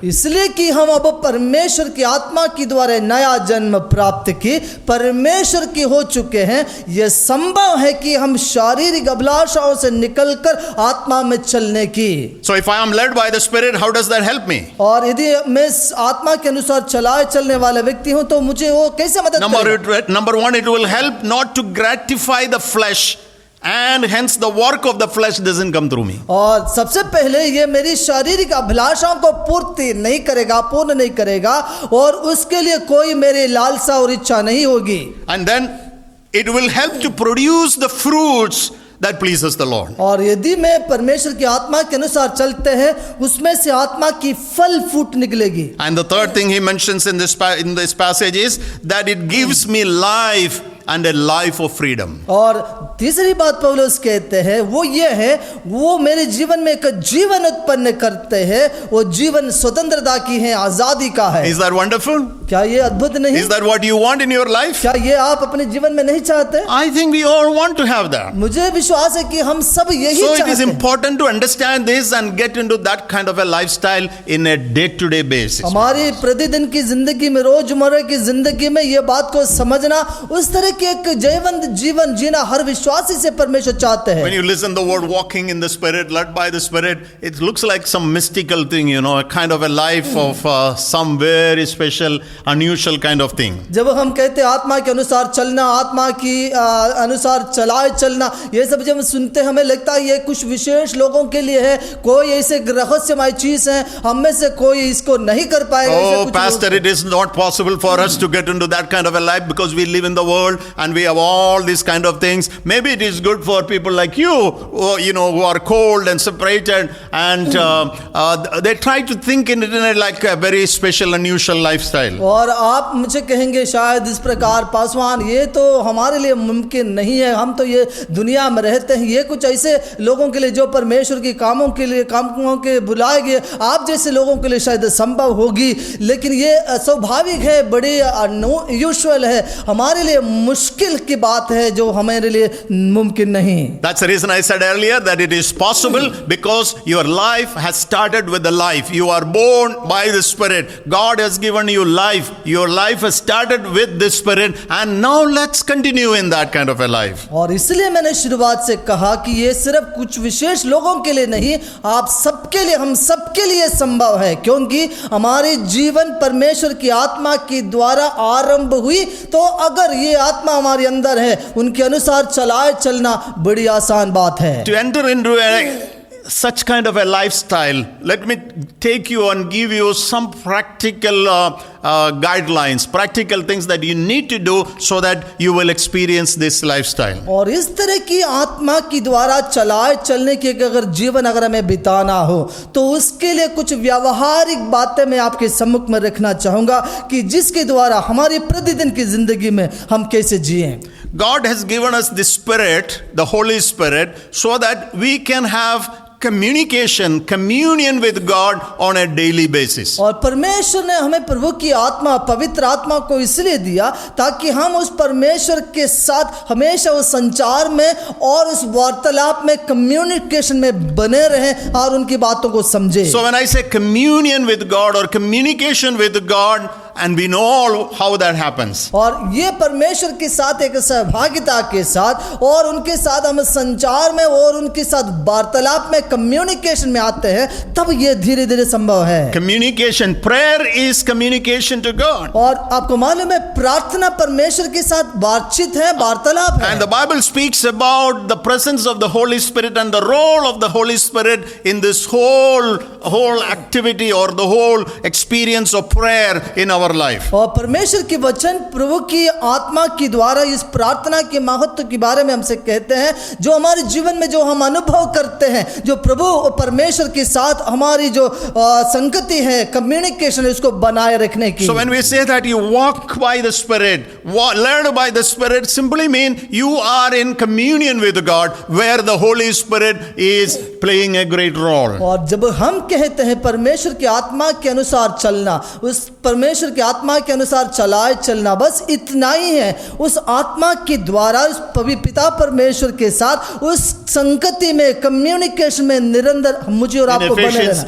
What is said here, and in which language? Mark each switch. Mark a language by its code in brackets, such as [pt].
[hi] इसलिए कि हम अब परमेश्वर की आत्मा के द्वारा नया जन्म प्राप्त की परमेश्वर की हो चुके हैं, यह संभव है कि हम शारीरिक अभिलाषाओं से निकलकर आत्मा में चलने की। [en] So if I am led by the Spirit, how does that help me? [hi] और यदि मैं आत्मा के अनुसार चलाए चलने वाला व्यक्ति हूं तो मुझे वो कैसे मदद करेगा? [en] Number one, it will help not to gratify the flesh, and hence the work of the flesh doesn't come through me. [hi] और सबसे पहले ये मेरी शारीरिक अभिलाषाओं को पूर्ति नहीं करेगा, पूर्ण नहीं करेगा, और उसके लिए कोई मेरी लालसा और इच्छा नहीं होगी। [en] And then it will help to produce the fruits that pleases the Lord. [hi] और यदि मैं परमेश्वर की आत्मा के अनुसार चलते हैं, उसमें से आत्मा की फल फूट निकलेगी। [en] And the third thing he mentions in this passage is that it gives me life and a life of freedom. [hi] और तीसरी बात पौलुस कहते हैं वो ये है, वो मेरे जीवन में एक जीवन उत्पन्न करते हैं, वो जीवन स्वतंत्रता की है, आजादी का है। [en] Is that wonderful? [hi] क्या ये अद्भुत नहीं? [en] Is that what you want in your life? [hi] क्या ये आप अपने जीवन में नहीं चाहते? [en] I think we all want to have that. [hi] मुझे विश्वास है कि हम सब यही [en] So it [hi] चाहते [en] is [hi] हैं। [en] important to understand this and get into that kind of a lifestyle in a day-to-day basis. [hi] हमारी प्रतिदिन की जिंदगी में, रोजमर्रा की जिंदगी में ये बात को समझना, उस तरह के एक जयवंत जीवन जीना हर विश्वासी से परमेश्वर चाहते हैं। [en] When you listen the word walking in the Spirit, led by the Spirit, it looks like some mystical thing, a kind of a life of some very special, unusual kind of thing. जब हम कहते हैं आत्मा के अनुसार चलना, आत्मा की अनुसार चलाए चलना, ये सब जब सुनते हमें लगता है ये कुछ विशेष लोगों के लिए है, कोई ऐसे रहस्यमय चीज है, हम में से कोई इसको नहीं कर पाएगा। Oh, Pastor, it is not possible for us to get into that kind of a life because we live in the world and we have all these kind of things. Maybe it is good for people like you, who are cold and separated, and they try to think in it like a very special, unusual lifestyle. [hi] और आप मुझे कहेंगे शायद इस प्रकार, पासवान ये तो हमारे लिए मुमकिन नहीं है, हम तो ये दुनिया में रहते हैं, ये कुछ ऐसे लोगों के लिए जो परमेश्वर की कामों के बुलाए गए, आप जैसे लोगों के लिए शायद संभव होगी, लेकिन ये स्वाभाविक है, बड़ी यूजुअल है, हमारे लिए मुश्किल की बात है जो हमारे लिए मुमकिन नहीं। [en] That's the reason I said earlier that it is possible because your life has started with the life. You are born by the Spirit. God has given you life. life. Your life has started with this Spirit, and now let's continue in that kind of a life. [hi] और इसलिए मैंने शुरुआत से कहा कि ये सिर्फ कुछ विशेष लोगों के लिए नहीं, आप सबके लिए, हम सबके लिए संभव है, क्योंकि हमारे जीवन परमेश्वर की आत्मा के द्वारा आरंभ हुई। तो अगर ये आत्मा हमारे अंदर है, उनके अनुसार चलाए चलना बड़ी आसान बात है। [en] To enter into such kind of a lifestyle, let me take you and give you some practical guidelines, practical things that you need to do so that you will experience this lifestyle. [hi] और इस तरह की आत्मा की द्वारा चलाए चलने के अगर जीवन अगर हमें बिताना हो, तो उसके लिए कुछ व्यावहारिक बातें मैं आपके सम्मुख में रखना चाहूंगा कि जिसके द्वारा हमारी प्रतिदिन की जिंदगी में हम कैसे जिएं। [en] God has given us the Spirit, the Holy Spirit, so that we can have communion with God on a daily basis. [hi] और परमेश्वर ने हमें प्रभु की आत्मा, पवित्र आत्मा को इसलिए दिया ताकि हम उस परमेश्वर के साथ हमेशा उस संचार में और उस वार्तालाप में, कम्युनिकेशन में बने रहें और उनकी बातों को समझें। [en] So when I say communion with God or communication with God, and we know all how that happens. [hi] और ये परमेश्वर के साथ एक सहभागिता के साथ और उनके साथ हम संचार में और उनके साथ वार्तालाप में, कम्युनिकेशन में आते हैं, तब ये धीरे धीरे संभव है। [en] Communication, prayer is communication to God. [hi] और आपको मालूम है प्रार्थना परमेश्वर के साथ बातचीत है, वार्तालाप है। [en] And the Bible speaks about the presence of the Holy Spirit and the role of the Holy Spirit in this whole activity or the whole experience of prayer in our life. [hi] और परमेश्वर के वचन प्रभु की आत्मा के द्वारा इस प्रार्थना के महत्व के बारे में हमसे कहते हैं, जो हमारे जीवन में जो हम अनुभव करते हैं, जो प्रभु और परमेश्वर के साथ हमारी जो संगति है, कम्युनिकेशन है, उसको बनाए रखने की। [en] So when we say that you walk by the Spirit, learn by the Spirit, simply mean you are in communion with God, where the Holy Spirit is playing a great role. [hi] और जब हम कहते हैं परमेश्वर की आत्मा के अनुसार चलना, उस परमेश्वर की आत्मा के अनुसार चलाए चलना, बस इतना ही है। उस आत्मा के द्वारा उस पिता परमेश्वर के साथ उस संगति में, कम्युनिकेशन में निरंतर मुझे और आपको बने रहना।